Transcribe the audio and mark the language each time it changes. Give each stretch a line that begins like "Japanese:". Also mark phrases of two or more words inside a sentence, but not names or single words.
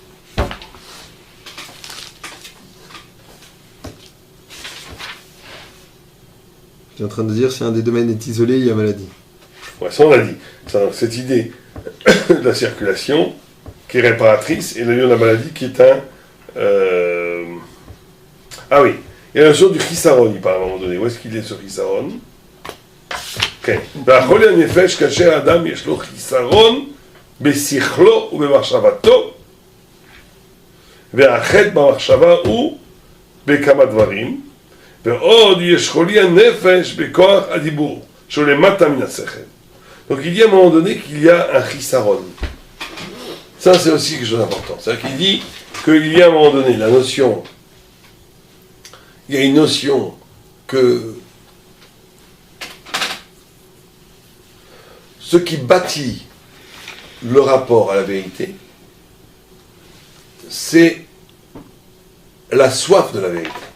French: Tu es en train de dire si un des domaines est isolé, il y a maladie. Ouais, ça on l'a dit. Ça, donc, cette idée de la circulation qui est réparatrice et la lieu de la maladie qui est un... Ah oui, il y a la notion du chisaron, il parle à un moment donné. Où est-ce qu'il est ce chisaron?
Hebrew: כן. והחולי הנפש כאשר האדם יש לו חיסרון בשכלו ובמחשבתו, והחטא במחשבה הוא בכמה דברים, ועוד יש חולי הנפש בכוח הדיבור, שהוא למטה מן השכל.
French: Donc il dit à un moment donné qu'il y a un chisaron. Ça c'est aussi quelque chose d'important. C'est-à-dire qu'il dit qu'il y a à un moment donné la notion, il y a une notion que ce qui bâtit le rapport à la vérité, c'est la soif de la vérité.